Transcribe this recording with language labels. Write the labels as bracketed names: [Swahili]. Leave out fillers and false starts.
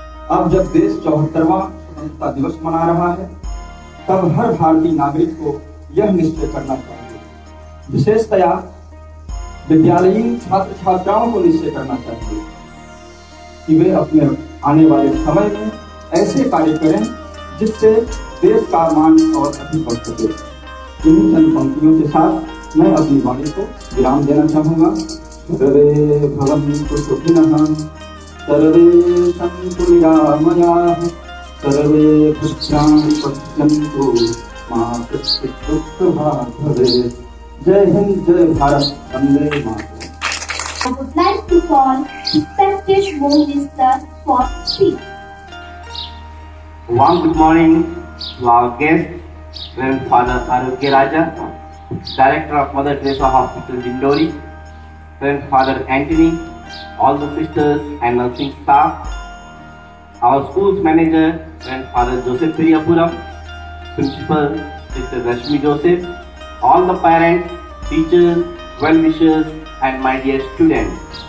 [Hindi] अब जब देश 74वां स्वतंत्रता दिवस मना रहा है, तब हर भारतीय नागरिक को यह निश्चय करना चाहिए, विशेषतया विद्यालयीन छात्र छात्राओं को निश्चय करना चाहिए कि वे अपने आने वाले समय में ऐसे कार्य करें जिससे देश का मान और अधिक बढ़ सके। इन्हीं चंद पंक्तियों के साथ मैं अपनी वाणी को विराम देना चाहूंगा। [Sanskrit] सर्वे भवन्तु सुखिनः, सर्वे सन्तु निरामयाः, सर्वे भद्राणि पश्यन्तु मा कश्चित् दुःखभाग् भवेत्। [Hindi] जय हिंद, जय Bharat, Vande Mataram. [English] I would like to call respected Home Minister for speech. Warm good morning to our guest, Reverend Father Arogya Raja, Director of Mother Teresa Hospital, Dindori, Reverend Father Anthony, all the sisters and nursing staff, our school's manager, Reverend Father Joseph Periyapuram, Principal Sister Rashmi Joseph, all the parents, teachers, well-wishers, and my dear students.